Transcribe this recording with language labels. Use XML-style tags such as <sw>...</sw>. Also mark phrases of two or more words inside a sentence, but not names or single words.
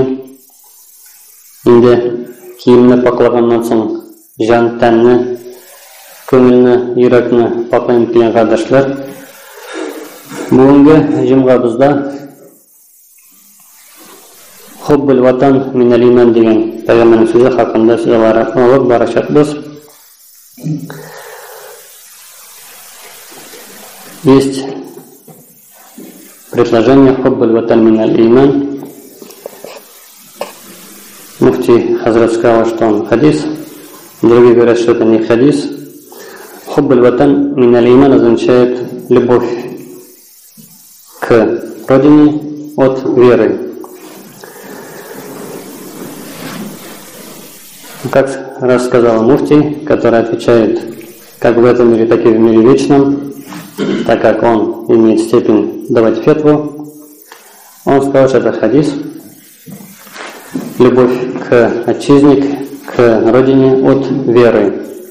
<tt>Инде киемне паклаганнан соң җан, тәнне, күңелне, йөрәкне паклый килгән кардәшләр, бүгенге җомгабызда</tt> <ar>حب الوطن من الإيمان</ar> <tt>дигән пәйгамбәрнең сүзе хакында сөйләп барачакбыз.</tt> <ru>Есть предложение</ru> <ar>حب الوطن من الإيمان.</ar> <ru>Муфти Хазрат сказал, что он хадис, другие говорят, что это не хадис.</ru> <ar>حب الوطن من الإيمان</ar> <ru>означает любовь к родине от веры. Как рассказал муфти, который отвечает как в этом мире, так и в мире вечном, так как он имеет степень давать фетву, он сказал, что это хадис, любовь к отчизне, к родине от веры.</ru>